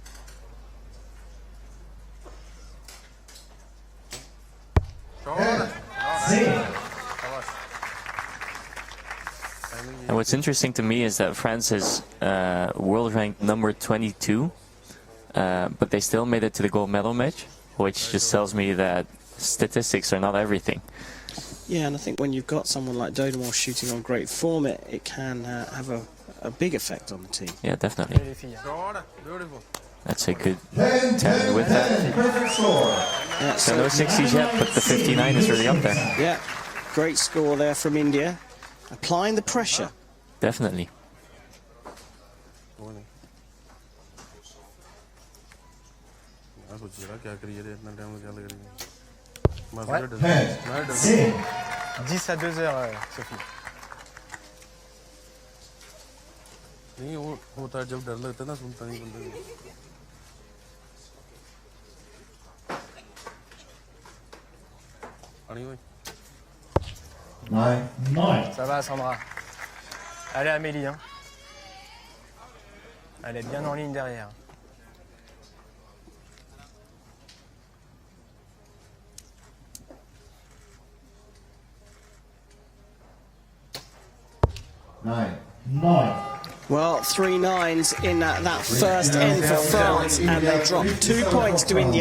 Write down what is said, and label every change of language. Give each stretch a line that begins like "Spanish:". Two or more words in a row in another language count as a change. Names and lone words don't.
English: And what's interesting to me is that France is world ranked number 22, but they still made it to the gold medal match, which just tells me that statistics are not everything. Yeah, and I think when you've got someone like Daudemont shooting on great form, it can have a big effect on the team. Yeah, definitely.
French: Allez les filles.
English: Beautiful. That's a good 10 with that. Perfect score. Yeah, So no 60s yet, but the 59 is really up there. Yeah, great score there from India. Applying the pressure. Definitely.
French: Ouais. 10 à 2 heures, Sophie.
Hindi: नहीं वो होता है जब डर लगता है ना सुनता नहीं बंदे को. पानी भाई. 9.
French: Ça va Sandra. Allez Amélie. Hein. Elle est bien en ligne derrière.
English: Nine. Well, 3 9s in that first end for France, and they dropped 2 points to India.